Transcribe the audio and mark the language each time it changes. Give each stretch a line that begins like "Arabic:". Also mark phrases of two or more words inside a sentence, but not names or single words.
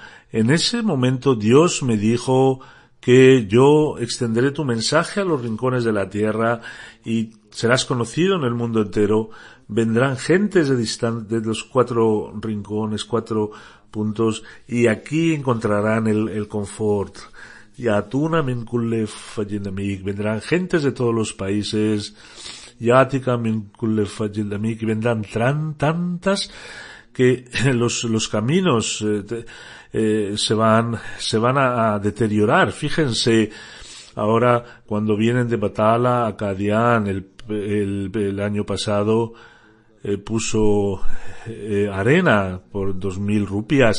Spanish: En ese momento Dios me dijo que yo extenderé tu mensaje a los rincones de la tierra y serás conocido en el mundo entero. Vendrán gentes de los 4 rincones, 4 puntos, y aquí encontrarán el confort.
Arabic: يأتون من كل فج عميق,
Spanish: vendrán gentes de todos los países.
Arabic: يأتيك من كل فج عميق,
Spanish: y vendrán tantas que los caminos se van a deteriorar. Fíjense, ahora cuando vienen de Batala a Qadian, el año pasado puso arena por 2,000 rupias.